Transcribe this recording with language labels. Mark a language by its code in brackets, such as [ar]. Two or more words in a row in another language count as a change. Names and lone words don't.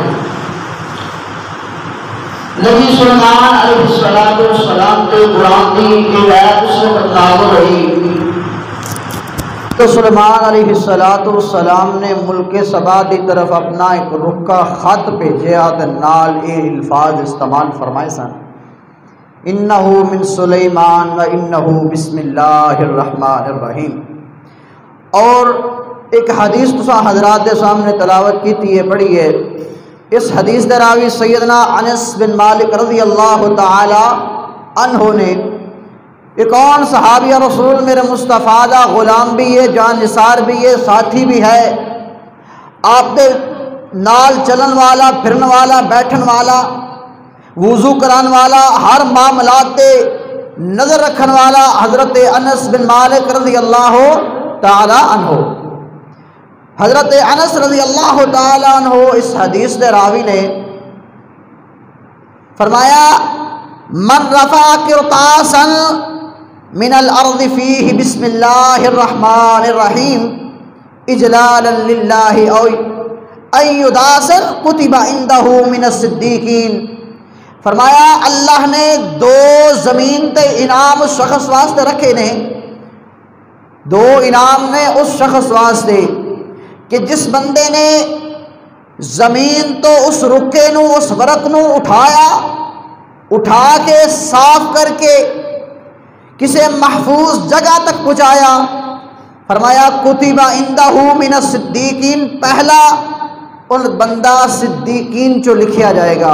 [ur] نبی سلیمان [ar] علیہ السلام [ur] کے قرآن کی ہدایت اس وقت نازل ہوئی تو سلیمان [ar] علیہ السلام [ur] نے ملک سبا کی طرف اپنا ایک رکا خط بھیجا [pa] تے نال اے الفاظ استعمال فرمائے سن [ar] انہو من سلیمان و انہو بسم اللہ الرحمن الرحیم [ur] اور ایک حدیث تسا حضرات کے سامنے تلاوت کی تھی ہے پڑھی ہے [pa] اس حدیث دے راوی [ur] سیدنا انس بن مالک [ar] رضی اللہ تعالی عنہ [ur] نے یہ کون صحابی رسول [pa] میرے مصطفیٰ دا غلام بھی ہے، جان نثار بھی ہے، ساتھی بھی ہے، آپ دے نال چلن والا، پھرن والا، بیٹھن والا، وضو کران والا، ہر معاملات تے نظر رکھن والا حضرت انس بن مالک [ar] رضی اللہ تعالی عنہ۔ [pa] حضرت انس [ar] رضی اللہ تعالی عنہ [pa] اس حدیث دے راوی نے فرمایا [ar] من رفع قرطاسا من الارض فیہ بسم اللہ الرحمن الرحیم اجلالا للہ او ایداسا کتب عندہ من الصدیقین۔ [pa] فرمایا اللہ نے دو زمین تے انعام اس شخص واسطے رکھے نے، دو انعام نے اس شخص واسطے کہ جس بندے نے زمین تو اس رکے نو، اس ورق نو اٹھا کے صاف کر کے کسی محفوظ جگہ تک پہنچایا، فرمایا [ar] کتب عندہ من الصدیقین، [pa] پہلا ان بندہ صدیقین چو لکھیا جائے گا۔